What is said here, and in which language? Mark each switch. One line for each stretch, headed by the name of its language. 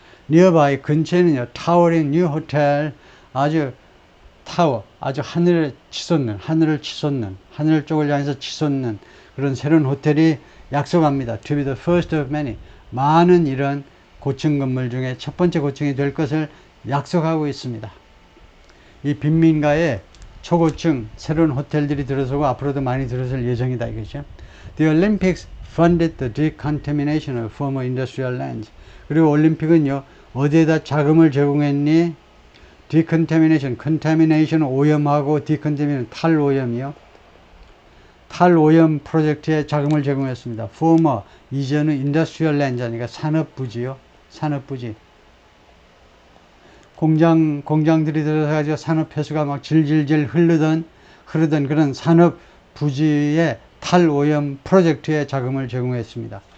Korean: nearby 근처에는요
English: towering new hotel
Korean: 아주 타워 아주 하늘을 치솟는 하늘 쪽을 향해서 치솟는 그런 새로운 호텔이 약속합니다.
English: to be the first of many
Korean: 많은 이런 고층 건물 중에 첫 번째 고층이 될 것을 약속하고 있습니다. 이 빈민가에 초고층 새로운 호텔들이 들어서고 앞으로도 많이 들어설 예정이다 이거죠.
English: The Olympics funded the decontamination of former industrial lands.
Korean: 그리고 올림픽은요 어디에다 자금을 제공했니? decontamination, contamination 오염하고 decontamination 탈오염이요. 탈오염 프로젝트에 자금을 제공했습니다. former 이전의 industrial land 아니까 산업부지요. 산업부지. 공장들이 들어가지고 산업 폐수가 막 질질질 흐르던 그런 산업 부지의 탈오염 프로젝트에 자금을 제공했습니다.